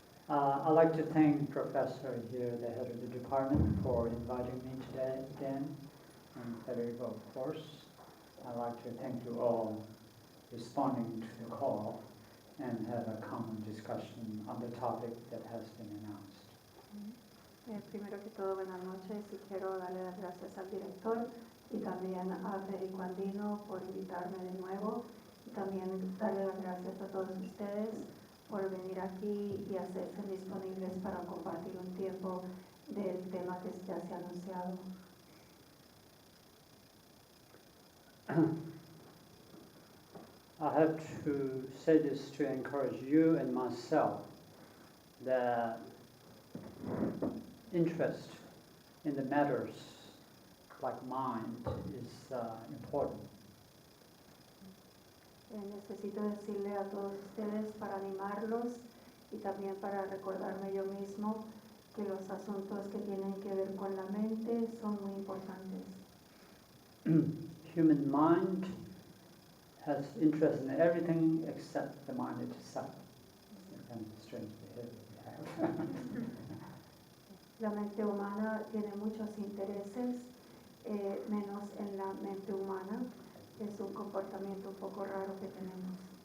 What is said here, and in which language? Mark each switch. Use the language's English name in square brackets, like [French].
[English] I'd like to thank Professor here, the head of the department, for inviting me today again, and Federico, of course. I'd like to thank you all responding to the call and have a common discussion on the topic that has been announced. [Spanish] Primero que todo, buenas noches y quiero darle las gracias al director y también a Federico Andino por invitarme de nuevo y también darle las gracias a todos ustedes por venir aquí y hacerse disponibles para compartir un tiempo del tema que ya se ha anunciado. [English] I have to say this to encourage you and myself that interest in the matters like mind is important. [Spanish] Necesito decirle a todos ustedes para animarlos y también para recordarme yo mismo que los asuntos que tienen que ver con la mente son muy importantes. [English] Human mind has interest in everything except the mind itself. It's a kind of strange behavior we have. [Spanish] La mente humana tiene muchos intereses, menos en la mente humana. Es un comportamiento un poco raro que tenemos.